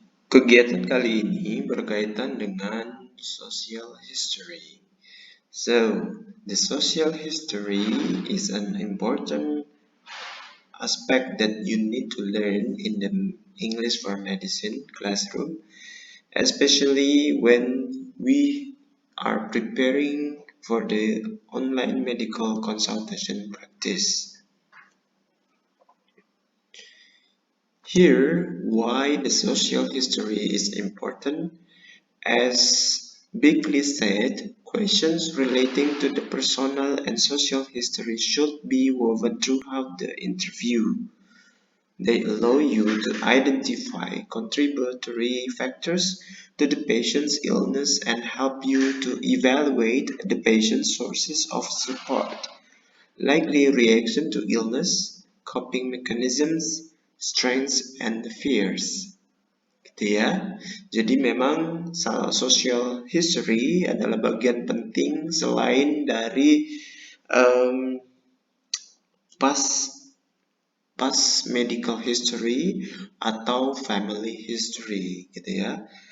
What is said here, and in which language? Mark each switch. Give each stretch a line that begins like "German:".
Indonesian: Kegiatan kali ini berkaitan dengan social history.
English: So, the social history is an important aspect that you need to learn in the English for Medicine classroom, especially when we are preparing for the online medical consultation practice. Here, why the social history is important. As Bickley said, questions relating to the personal and social history should be woven throughout the interview. They allow you to identify contributory factors to the patient's illness and help you to evaluate the patient's sources of support, likely reaction to illness, coping mechanisms, strengths, and fears.
Indonesian: Gitu ya. Jadi memang social history adalah bagian penting selain dari um, past medical history atau family history gitu ya.